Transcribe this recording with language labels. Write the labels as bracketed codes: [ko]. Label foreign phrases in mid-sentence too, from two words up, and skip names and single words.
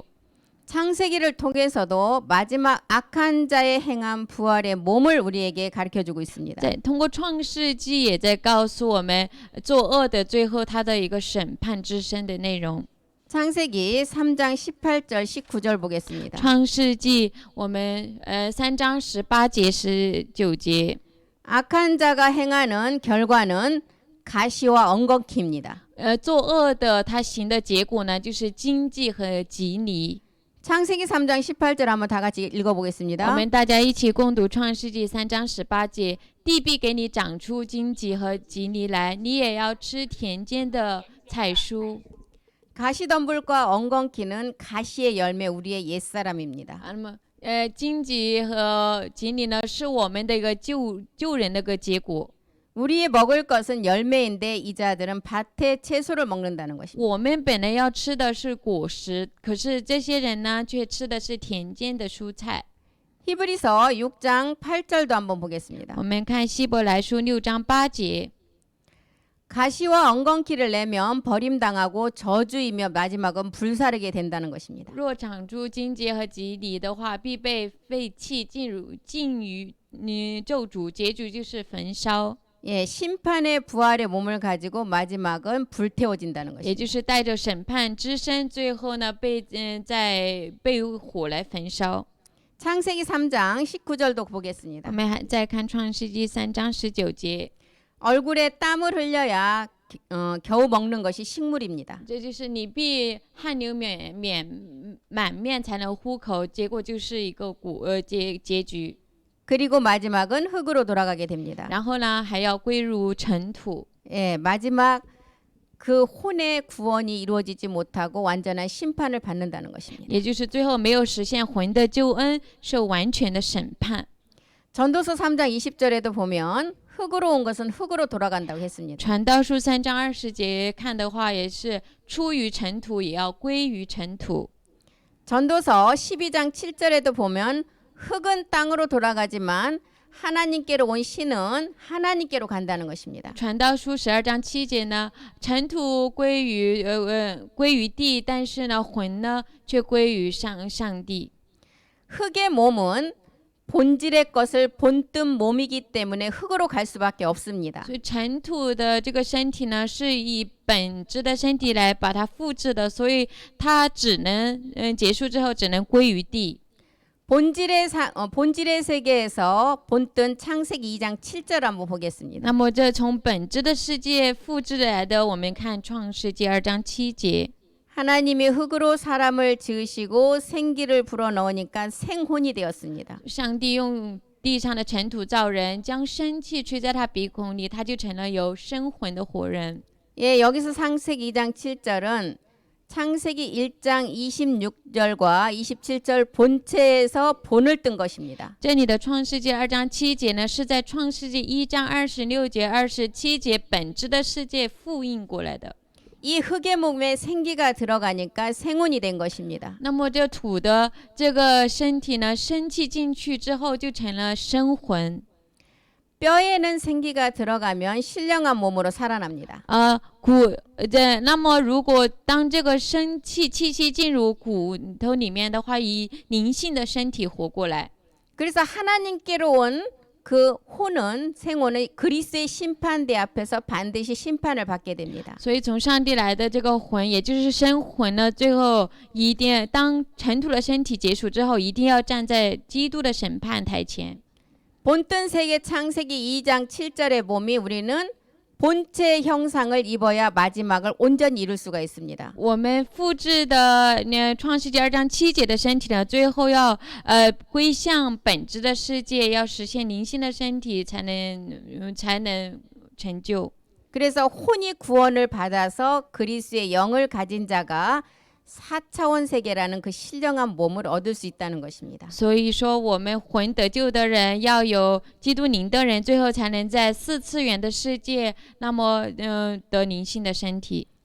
[ko] 창세기를 통해서도 마지막 악한 자의 행한 부활의 몸을 우리에게 가르쳐주고 있습니다. [zh] 通过创世纪也在告诉我们作恶的最后他的一个审判之身的内容。 [ko] 창세기 3장 18절 19절 보겠습니다. [zh] 创世纪我们3章18节19节。 [ko] 악한 자가 행하는 결과는 가시와 엉겅퀴입니다. [zh] 作恶的他行的结果呢，就是荆棘和棘藜。 [ko] 창세기 3장 18절 한번 다 같이 [zh] 我 [ko] 읽어보겠습니다. [zh] 们大家一起共读创世纪3章18节：地必给你长出荆棘和棘藜来，你也要吃田间的菜蔬。 [ko] 가시덤불과 엉겅퀴는 가시의 열매 우리의 옛사람입니다. [zh] 那么荆棘和棘藜呢，是我们的一个救人的一个结果。 [ko] 우리의 먹을 것은 열매인데 이 자들은 밭의 채소를 먹는다는 것입니다. [zh] 我们本来要吃的是果实，可是这些人呢，却吃的是田间的蔬菜。 [ko] 히브리서 6장 8절도 한번 보겠습니다. [zh] 我们看希伯来书6章8节。 [ko] 가시와 엉겅퀴를 내면 버림당하고 저주이며 마지막은 불사르게 된다는 것입니다. [zh] 若长出荆棘和棘藜的话，必被废弃，尽于咒诅，结局就是焚烧。 [ko] 예, 심판의 부활의 몸을 가지고 마지막은 불태워진다는 [zh] 也 [ko] 것입니다. [zh] 就是带着审判之身，最后呢被火来焚烧。 [ko] 창세기 3장 19절도 보겠습니다. [zh] 我们还再看创世纪3章19节， [ko] 얼굴에 땀을 흘려야 겨우 먹는 것이 식물입니다. [zh] 这就是你必汗流满面才能糊口，结果就是一个结局。 [ko] 그리고 마지막은 흙으로 돌아가게 됩니다. [zh] 然后呢，还要归入尘土。 [ko] 예, 마지막 그 혼의 구원이 이루어지지 못하고 완전한 심판을 받는다는 것입니다. [zh] 也就是最后没有实现魂的救恩，受完全的审判。 [ko] 전도서 3장 20절에도 보면 흙으로 온 것은 흙으로 돌아간다고 했습니다. [zh] 传道书3章20节看的话，也是出于尘土，也要归于尘土。 [ko] 전도서 12장 7절에도 보면 흙은 땅으로 돌아가지만 하나님께로 온 신은 하나님께로 간다는 것입니다. [zh] 传道书12章7节呢，尘土归于地，但是呢，魂呢却归于上帝。 [ko] 흙의 몸은 본질의 것을 본뜬 몸이기 때문에 흙으로 갈 수밖에 없습니다. [zh] 所以尘土的这个身体呢，是以本质的身体来把它复制的，所以它只能结束之后只能归于地。 [ko] 본질의 세계에서 본뜬 창세기 2장 7절 한번 보겠습니다. [zh] 那么这从本质的世界复制来的，我们看创世纪2章7节。 [ko] 하나님이 흙으로 사람을 지으시고 생기를 불어넣으니까 생혼이 되었습니다. [zh] 上帝用地上的尘土造人，将生气吹在他鼻孔里，他就成了有生魂的活人。 [ko] 예, 여기서 창세기 2장 7절은 창세기 1장 26절과 27절 본체에서 본을 뜬 것입니다. [zh] 这里的创世纪2章7节呢，是在创世纪1章26节、27节本质的世界复印过来的。 [ko] 이 흙의 몸에 생기가 들어가니까 생혼이 된 것입니다. [zh] 那么这土的这个身体呢，生气进去之后就成了生魂。 [ko] 뼈에는 생기가 들어가면 신령한 몸으로 살아납니다. [zh] 那么如果当这个生气气息进入骨头里面的话，以灵性的身体活过来。 [ko] 그래서 하나님께로 온 그 혼은 생혼은 그리스의 심판대 앞에서 반드시 심판을 받게 됩니다. [zh] 所以从上帝来的这个魂，也就是生魂呢，最后一定当尘土的身体结束之后，一定要站在基督的审判台前。 [ko] 본뜬 세계 창세기 2장 7절에 보면 우리는 본체 형상을 입어야 마지막을 온전히 이룰 수가 있습니다. [zh] 我们复制的创世纪2章7节的身体呢，最后要归向本质的世界，要实现灵性的身体，才能成就。 [ko] 그래서 혼이 구원을 받아서 그리스의 영을 가진 자가 4차원 세계라는 그 신령한 몸을 얻을 수 있다는 것입니다. [zh] 所以说，我们魂得救的人要有基督灵的人，最后才能在4次元的世界，那么得灵性的身体。